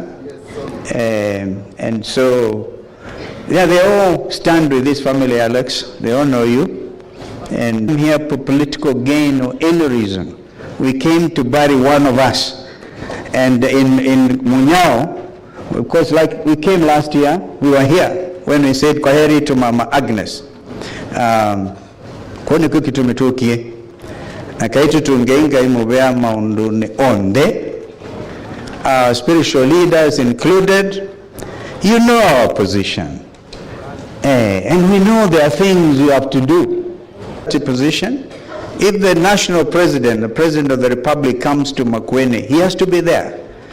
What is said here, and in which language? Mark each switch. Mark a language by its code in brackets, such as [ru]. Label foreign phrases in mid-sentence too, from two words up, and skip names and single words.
[en] And so, yeah, they all stand with this family, Alex, they all know you. And I'm here for political gain or any reason. We came to bury one of us. And in Munyao, of course, like we came last year, we were here when we said kwaheri to Mama Agnes. [kam] Kone kuki tumitukie akaitu tungeinga imubea maunduni onde, [en] our spiritual leaders included. You know our position, and we know there are things you have to do. Position, if the national president, the president of the republic, comes to Makueni, he has to be there.